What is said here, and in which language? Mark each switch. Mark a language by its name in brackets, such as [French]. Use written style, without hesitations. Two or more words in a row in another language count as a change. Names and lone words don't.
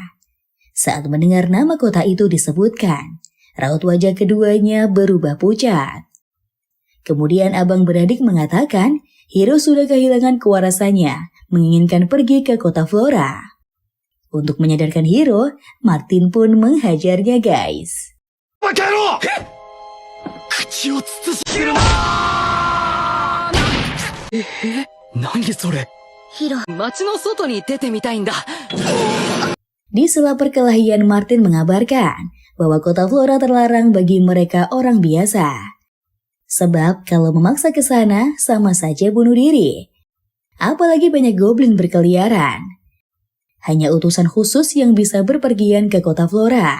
[Indonesian] Saat mendengar nama kota itu disebutkan, raut wajah keduanya berubah pucat. Kemudian abang beradik mengatakan Hiro sudah kehilangan kewarasannya, menginginkan pergi ke kota Flora. Untuk menyadarkan Hiro, Martin pun menghajarnya guys. [Japanese] バカ野郎口を慎むな何それヒロ、街の外に出てみたいんだ。 [Indonesian] Di sela perkelahian Martin mengabarkan bahwa kota Flora terlarang bagi mereka orang biasa. Sebab kalau memaksa ke sana sama saja bunuh diri. Apalagi banyak goblin berkeliaran. Hanya utusan khusus yang bisa berpergian ke kota Flora.